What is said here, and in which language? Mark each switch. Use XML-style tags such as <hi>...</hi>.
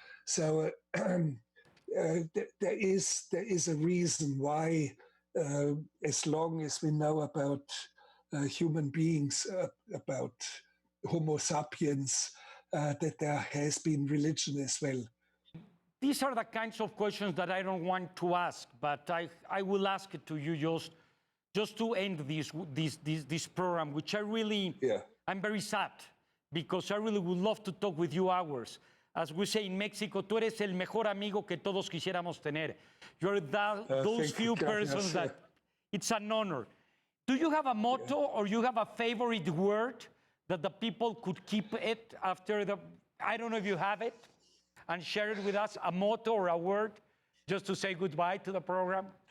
<en>So there is a reason why, as long as we know about human beings, about Homo sapiens, that there has been religion as well. These are the kinds of questions that I don't want to ask, but I will ask it to you just to end this program, which I'm very sad, because I really would love to talk with you hours. As we say in Mexico,</en> <es>tú eres el mejor amigo que todos quisiéramos tener.</es> <en>You're those few persons that it's an honor. Do you have a motto or you have a favorite word that the people could keep it after I don't know if you have it, and share it with us, a motto or a word, just to say goodbye to the program?</en>